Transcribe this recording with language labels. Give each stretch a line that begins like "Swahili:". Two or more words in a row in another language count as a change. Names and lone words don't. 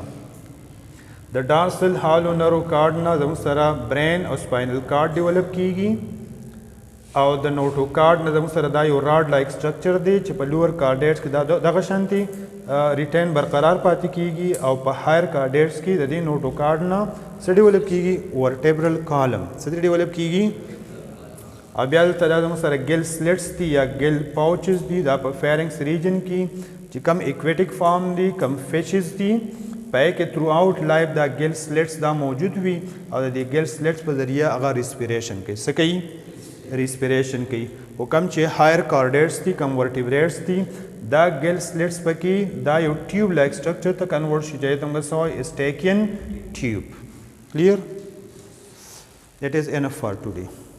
Pashto: د
English: dorsal hollow nerve cord
Pashto: نه زموږ سره برین او
English: spinal cord
Pashto: ډیولپ کیږي او د نوټو کارډ نه زموږ سره دا یو
English: rod like structure
Pashto: دی چې په
English: lower chordates
Pashto: کې دغه شانتي ریټین برقرار پاتې کیږي او په
English: higher chordates
Pashto: کې د دې نوټو کارډ نه څه ډیولپ کیږي؟
English: vertebral column.
Pashto: څه ډیولپ کیږي؟ او بیا دلته دا زموږ سره
English: gill slits
Pashto: دي یا
English: gill pouches
Pashto: دي دا په
English: pharynx region
Pashto: کې چې کم
English: aquatic form
Pashto: دي کم فشز دي پای کې
English: throughout life
Pashto: دا
English: gill slits
Pashto: دا موجود وي او د دې
English: gill slits
Pashto: په ذریعه هغه ریسپیریشن کوي. څه کوي؟ ریسپیریشن کوي. او کم چې
English: higher chordates
Pashto: دي کم ورټیبریټس دي دا
English: gill slits
Pashto: پکې دا یو
English: tube like structure
Pashto: ته کنورټ شي چې موږ څه وایو؟
English: Eustachian tube. Clear? That is enough for today.